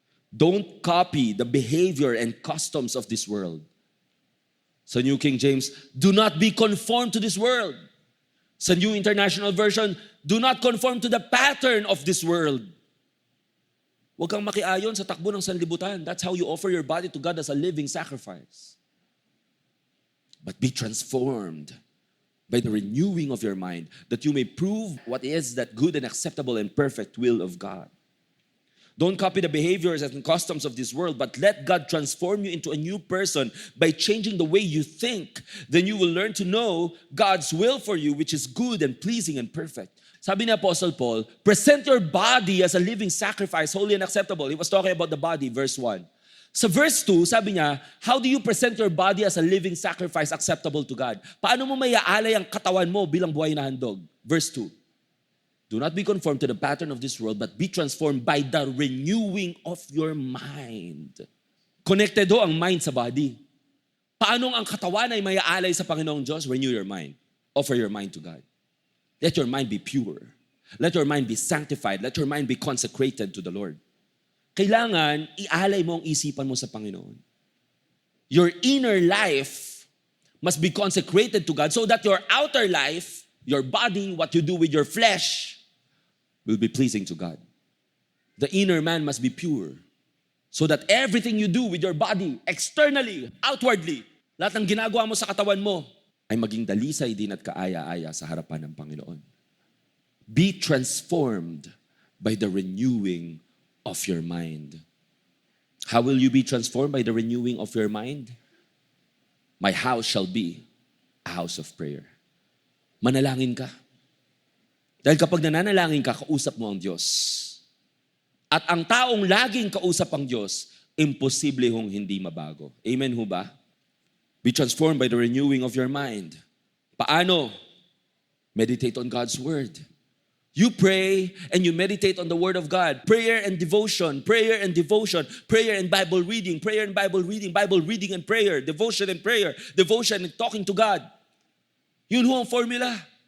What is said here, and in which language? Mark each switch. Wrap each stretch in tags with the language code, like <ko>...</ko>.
<en>Don't copy the behavior and customs of this world. Sa New King James, do not be conformed to this world. Sa New International Version, do not conform to the pattern of this world.</en> <tl>Huwag kang makiayon sa takbo ng sanlibutan.</tl> <en>That's how you offer your body to God as a living sacrifice. But be transformed by the renewing of your mind, that you may prove what is that good and acceptable and perfect will of God. Don't copy the behaviors and customs of this world, but let God transform you into a new person by changing the way you think. Then you will learn to know God's will for you, which is good and pleasing and perfect. Sabi ni Apostle Paul, present your body as a living sacrifice, holy and acceptable. He was talking about the body, verse 1.</en> <tl>Sa verse 2, sabi niya,</tl> <en>how do you present your body as a living sacrifice acceptable to God?</en> <tl>Paano mo maiaalay ang katawan mo bilang buhay na handog?</tl> <en>Verse 2. Do not be conformed to the pattern of this world, but be transformed by the renewing of your mind.</en> <tl>Connected ho ang mind sa body. Paano ang katawan ay maiaalay sa Panginoong Diyos?</tl> <en>Renew your mind. Offer your mind to God. Let your mind be pure. Let your mind be sanctified. Let your mind be consecrated to the Lord.</en> <tl>Kailangan ialay mo ang isipan mo sa Panginoon.</tl> <en>Your inner life must be consecrated to God so that your outer life, your body, what you do with your flesh, will be pleasing to God. The inner man must be pure so that everything you do with your body, externally, outwardly,</en> <tl>lahat ng ginagawa mo sa katawan mo, ay maging dalisay din at kaaya-aya sa harapan ng Panginoon.</tl> <en>Be transformed by the renewing of your mind. How will you be transformed by the renewing of your mind? My house shall be a house of prayer.</en> <tl>Manalangin ka. Dahil kapag nananalangin ka, kausap mo ang Diyos. At ang taong laging kausap ang Diyos, imposible hong hindi mabago. Amen ho ba?</tl> <en>Be transformed by the renewing of your mind.</en> <tl>Paano?</tl> <en>Meditate on God's Word. You pray and you meditate on the Word of God. Prayer and devotion, prayer and devotion, prayer and Bible reading, prayer and Bible reading, Bible reading and prayer, devotion and prayer, devotion and talking to God.</en> <tl>Yun ho ang formula.</tl>